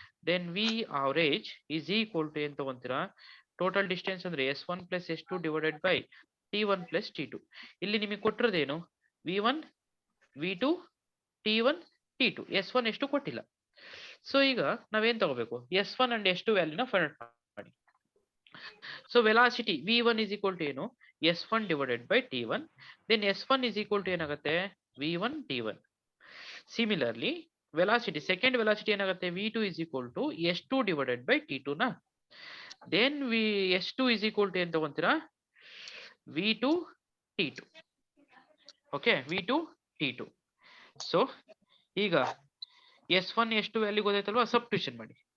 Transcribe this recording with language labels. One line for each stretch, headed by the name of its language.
English: Then V average is equal to
Kannada: ಏನು ತಗೊಂತೀರಾ,
English: Total distance ಅಂದ್ರೆ S1 plus S2 divided by T1 plus T2.
Kannada: ಇಲ್ಲಿ ನಿಮಗೆ ಕೊಟ್ಟಿರೋದೇನು, V1 V2 T1 T2, S1 ಎಷ್ಟು ಕೊಟ್ಟಿಲ್ಲ. So ಈಗ ನಾವೇನ್ ತಗೋಬೇಕು, S1 and S2 ವ್ಯಾಲ್ಯೂನ find out ಮಾಡಿ.
English: So velocity V1 is equal to ಏನು, S1 divided by T1. then S1 is equal to ಏನಾಗುತ್ತೆ, V1 T1. Similarly, velocity, second velocity ಏನಾಗುತ್ತೆ, V2 is equal to S2 divided by T2 ನ. then S2 is equal to
Kannada: ಏನು ತಗೊಂತೀರಾ,
English: V2 T2. Okay, V2 T2.
Kannada: So ಈಗ S1 S2 value ಗೊತ್ತಾಯ್ತಲ್ವಾ, substitution ಮಾಡಿ.